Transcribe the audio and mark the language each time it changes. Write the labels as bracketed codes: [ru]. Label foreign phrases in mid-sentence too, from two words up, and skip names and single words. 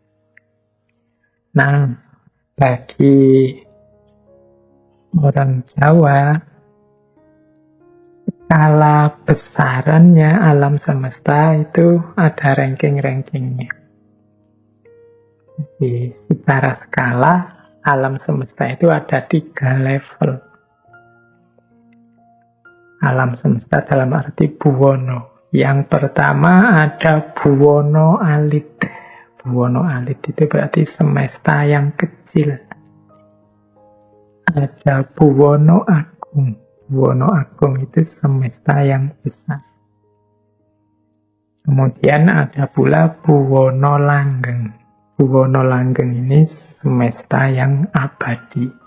[id] Nah, bagi orang Jawa, skala besarannya alam semesta itu ada ranking-rankingnya. Jadi secara skala alam semesta itu ada 3 level. Alam semesta dalam arti buwono. Yang pertama ada [jv] buwono alit. Buwono alit [id] itu berarti semesta yang kecil. Ada [jv] buwono agung. Buwono agung [id] itu semesta yang besar. Kemudian ada pula [jv] buwono langgeng. Buwono langgeng [id] ini semesta yang abadi.